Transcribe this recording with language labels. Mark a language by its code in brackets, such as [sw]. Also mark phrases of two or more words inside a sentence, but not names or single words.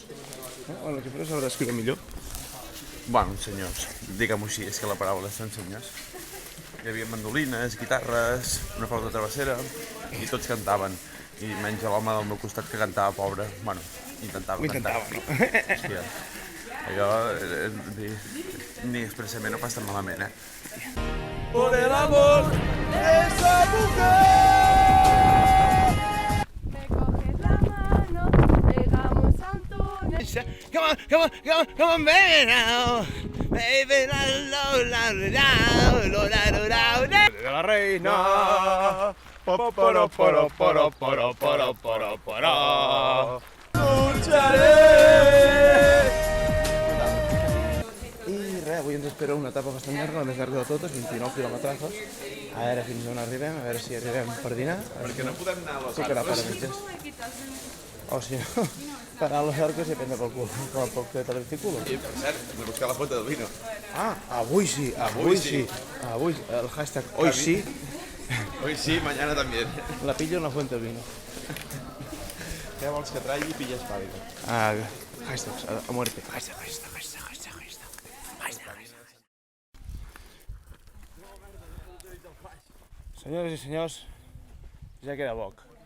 [ca] Bueno, que però s'haurà d'escriure millor. Bueno, uns senyors, diguem-ho així, és que la paraula són senyors. Hi havia mandolines, guitarres, una flauta travessera, i tots cantaven. I menys l'home del meu costat que cantava, pobre. Bueno, intentava cantar. No? Hòstia, allò ni expressament no passa malament, [es] Por el amor de esa mujer. Me coges la mano, llegamos a un túnel. [en] Come on, baby now. Baby, [es] de la reina. [ca] I res, avui ens espera una etapa bastant llarga, la més llarga de totes, 29 quilòmetres. A veure fins on arribem, a veure si arribem per dinar. Perquè no podem anar a les Tocarà per a mitges. O si no, parar a los arcos i prendre pel cul, pel que te l'articulo. I, per cert, hem de buscar la foto del vino. Ah, avui sí. Avui, [es] el hashtag hoy sí, Hoy sí, mañana también. la pillo en la fuente del vino. [ca] Què vols que tregui? Pilles fàbrica. [es] Ah, hashtags, a muerte. [ca] Senyores i senyors, ja queda poc.